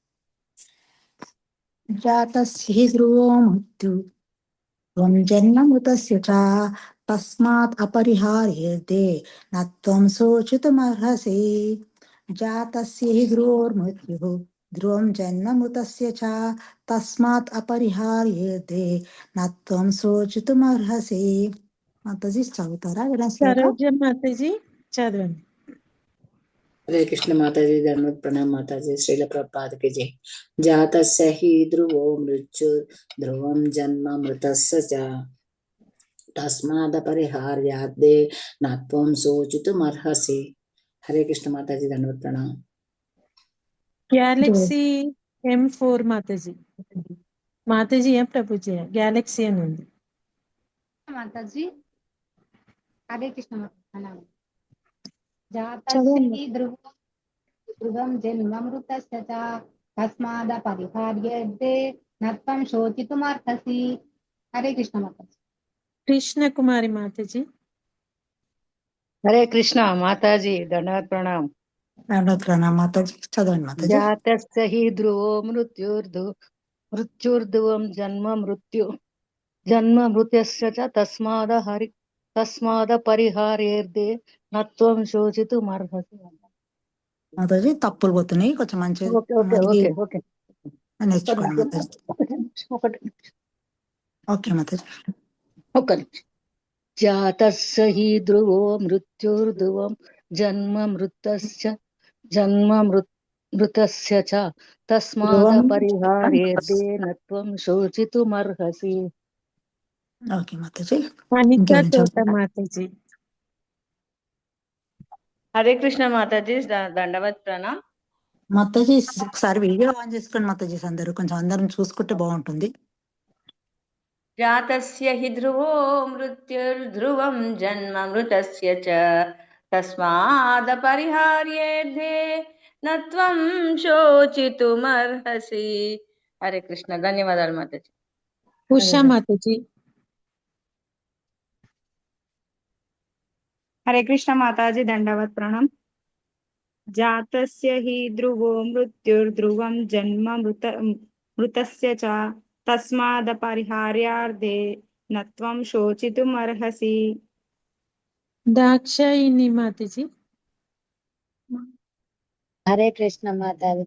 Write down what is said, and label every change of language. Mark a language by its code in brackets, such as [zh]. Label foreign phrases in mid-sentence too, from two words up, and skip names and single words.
[sa] జాతస్య ధ్రువో మృత్యు త్వం జన్మమృతస్య చ తస్మాత్ అపరిహార్యతే నత్వం శోచితుమర్హసి. జాతస్య ధ్రువోర్మృత్యుః ధ్రువం జన్మమృతస్య చ తస్మాత్ అపరిహార్యతే నత్వం శోచితుమర్హసి. [te] మాతాజీ చదువుతారా? సరోజ మాతాజీ చదవండి. [hi] हरे कृष्ण माताजी, धन्यवाद प्रणाम माताजी, श्रील प्रभुपाद की जय। [sa] जातस्य हि ध्रुवो मृत्यु ध्रुवं जन्म मृतस्य च तस्मादपरिहार्याद्दे न त्वं शोचितुमर्हसि। [hi] हरे कृष्ण माताजी, धन्यवाद प्रणाम। गैलेक्सी M4 माताजी. माताजी है प्रभुजी, गैलेक्सी [te] అని ఉంది [hi] माताजी। हरे कृष्ण प्रणाम। [sa] जातस्य ध्रुवं जन्ममृतस्य च तस्मादपरिहार्यते न त्वं शोचितुमर्हसि। [hi] हरे कृष्ण माताजी। कृष्ण कुमारी माताजी। हरे कृष्ण माताजी, धन्यवाद प्रणाम। [te] మాతాజీ చదవండి మాతాజీ। [sa] जातस्य हि ध्रुवो मृत्युर्ध्रुवं जन्म मृत्यस्य च तस्मादपरिहार्यते न त्वं शोचितुमर्हसि। [te] మాతాజీ తప్పులు పోతున్నాయి, కొంచెం మంచిగా నేర్చుకోండి మాతాజీ. ఓకే మాతాజీ. [sa] जातस्य हि ध्रुवो मृत्युर्ध्रुवं जन्म मृतस्य च तस्मादपरिहार्यते न त्वं शोचितुमर्हसि। [te] ఓకే మాతాజీ. అనితా తోట మాతాజీ। హరే కృష్ణ మాతాజీ, దండవత్ ప్రణామ్ మాతాజీ. ఒకసారి వీడియో ఆన్ చేసుకోండి మాతాజీ, అందరం చూసుకుంటే బాగుంటుంది. [sa] జాతస్య హి ధ్రువో మృత్యుర్ధ్రువం జన్మ మృతస్య చ తస్మాదపరిహార్యేతే న త్వం శోచితుమర్హసి. [te] హరే కృష్ణ, ధన్యవాదాలు మాతాజీ. ఉషా మాతాజీ। [hi] हरे कृष्ण माताजी, दंडवत प्रणाम। [sa] जातस्य हि ध्रुवो मृत्युर्ध्रुवं जन्म मृतस्य च तस्मादपरिहार्यार्थे न त्वं शोचितुमर्हसि। [hi] दाक्षायिनी माताजी। हरे कृष्ण माताजी।